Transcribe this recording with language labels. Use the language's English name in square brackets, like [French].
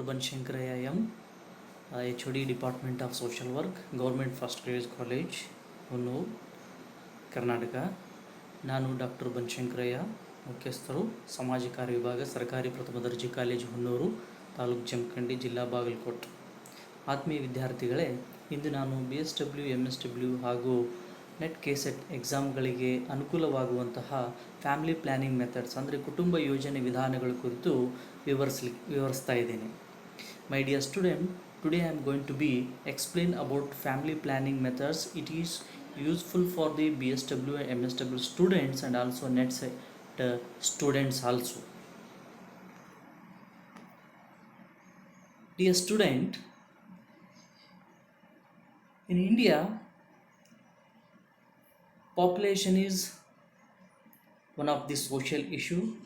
[English] Banshankaraya M, HOD Department of Social Work, Government First Grade College, Hunnur, Karnataka. [Kannada] ನಾನು doctor ಬನಶಂಕರಯ್ಯ, ಮುಖ್ಯಸ್ಥರು ಸಮಾಜ ಕಾರ್ಯ ವಿಭಾಗ, ಸರ್ಕಾರಿ ಪ್ರಥಮ ದರ್ಜೆ ಕಾಲೇಜು ಹುನ್ನೂರು, ತಾಲೂಕು ಜಮಖಂಡಿ, ಜಿಲ್ಲಾ ಬಾಗಲಕೋಟೆ. ಆತ್ಮೀಯ ವಿದ್ಯಾರ್ಥಿಗಳೇ, ಇಂದು ನಾನು BSW, MSW ಹಾಗೂ ನೆಟ್ KCET ಎಕ್ಸಾಮ್ಗಳಿಗೆ ಅನುಕೂಲವಾಗುವಂತಹ ಫ್ಯಾಮಿಲಿ ಪ್ಲ್ಯಾನಿಂಗ್ ಮೆಥಡ್ಸ್ ಅಂದರೆ ಕುಟುಂಬ ಯೋಜನೆ ವಿಧಾನಗಳ ಕುರಿತು ವಿವರಿಸ್ತಾ ಇದ್ದೇನೆ. [English] My dear student, today I am going to be explain about family planning methods. It is useful for the BSW and MSW students and also NET students also. Dear student, in India, population is one of the social issue.